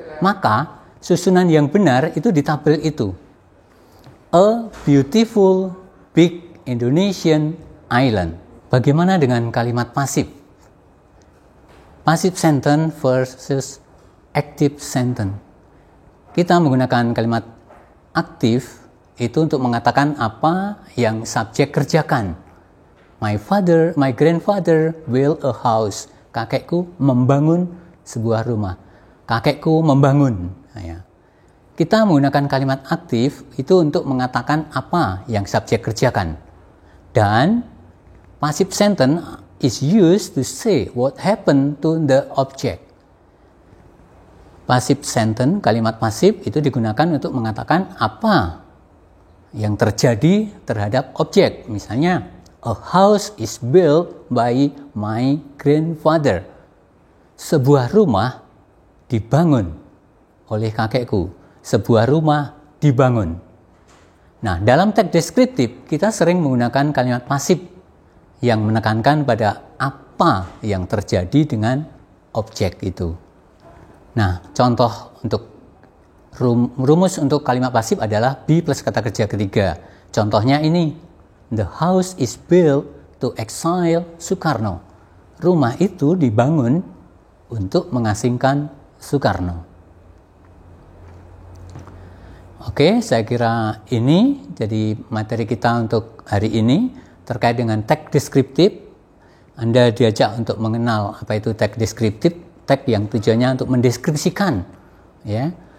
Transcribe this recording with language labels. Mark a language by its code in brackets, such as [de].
[id] Maka susunan yang benar itu di tabel itu. [en] A beautiful big Indonesian island. [id] Bagaimana dengan kalimat pasif? [en] Passive sentence versus active sentence. [id] Kita menggunakan kalimat aktif itu untuk mengatakan apa yang subjek kerjakan. [en] My grandfather built a house. [id] Kakekku membangun sebuah rumah. Kakekku membangun. Nah, ya. Kita menggunakan kalimat aktif itu untuk mengatakan apa yang subjek kerjakan. Dan [en] passive sentence is used to say what happened to the object. [id] Passive sentence, kalimat pasif itu digunakan untuk mengatakan apa yang terjadi terhadap objek. Misalnya, [en] A house is built by my grandfather. [id] Sebuah rumah dibangun oleh kakekku. Sebuah rumah dibangun. Nah, dalam teks deskriptif kita sering menggunakan kalimat pasif yang menekankan pada apa yang terjadi dengan objek itu. Nah, contoh untuk rumus untuk kalimat pasif adalah be plus kata kerja ketiga. Contohnya ini. [en] The house is built to exile Soekarno. [id] Rumah itu dibangun untuk mengasingkan Soekarno. Oke, saya kira ini jadi materi kita untuk hari ini terkait dengan teks deskriptif. Anda diajak untuk mengenal apa itu teks deskriptif, teks yang tujuannya untuk mendeskripsikan, ya.